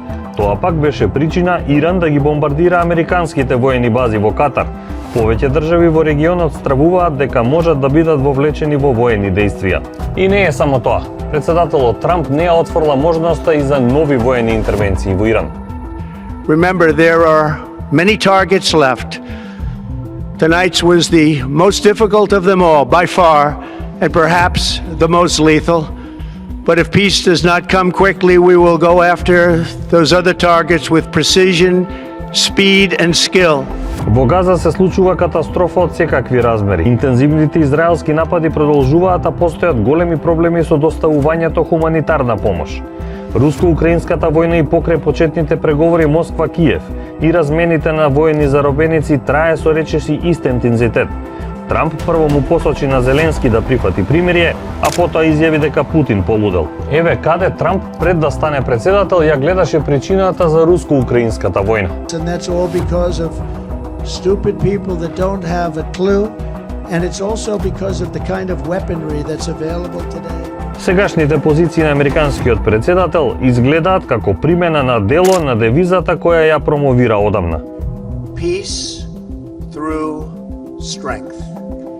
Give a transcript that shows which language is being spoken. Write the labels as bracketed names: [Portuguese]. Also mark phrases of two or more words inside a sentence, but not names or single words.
[Macedonian] Тоа пак беше причина Иран да ги бомбардира американските воени бази во Катар. Повеќе држави во регионот стравуваат дека можат да бидат вовлечени во воени дејствија. И не е само тоа. Председателот Трамп не ја отворила можноста и за нови воени интервенции во Иран. [English] Remember, there are many targets left. Tonight's was the most difficult of them all, by far, and perhaps the most lethal. But if peace does not come quickly, we will go after those other targets with precision, speed and skill. [Macedonian] Во Газа се случува катастрофа од секакви размери. Интензивните израелски напади продолжуваат, а постојат големи проблеми со доставувањето хуманитарна помош. Руско-украинската војна и покрај почетните преговори Москва-Киев и размените на воени заробеници трае со речиси ист интензитет. Трамп прво му посочи на Зеленски да прифати примирие, а потоа изјави дека Путин полудел. Еве каде Трамп пред да стане председател ја гледаше причината за руско-украинската војна. [English] And that's all because of stupid people that don't have a clue, and it's also because of the kind of weaponry that's available today. [Macedonian] Сегашните позиции на американскиот председател изгледаат како примена на дело на девизата која ја промовира одамна. [English] Peace through strength.